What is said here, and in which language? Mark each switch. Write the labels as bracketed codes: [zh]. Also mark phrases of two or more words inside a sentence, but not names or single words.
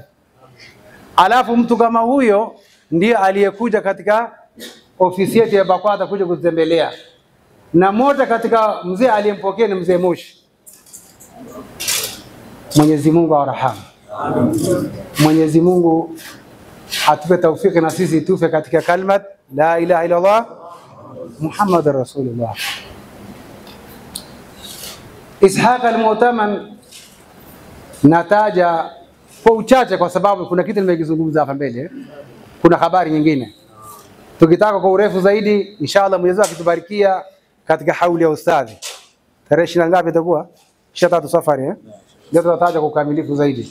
[sw] Alafu mtu kama huyo ndiye aliyekuja katika ofisi yetu ya BAKWATA kuja kutembelea, na moja katika mzee aliyempokea ni mzee Moshi. Mwenyezi Mungu awarahamu. Mwenyezi Mungu atupe taufiki na sisi tufe katika kalmat [ar] لا إله إلا الله محمد رسول الله. [sw] Ishaq al-Mu'taman nataja kwa uchache kwa sababu kuna kitu nimekizungumza hapa mbele. Kuna habari nyingine tukitaka kwa urefu zaidi, inshallah Mwenyezi Mungu akitubarikia katika hauli ya ustadhi. Tarehe 20 ngapi itakuwa? 23 safari ndio tutataja kwa ukamilifu zaidi.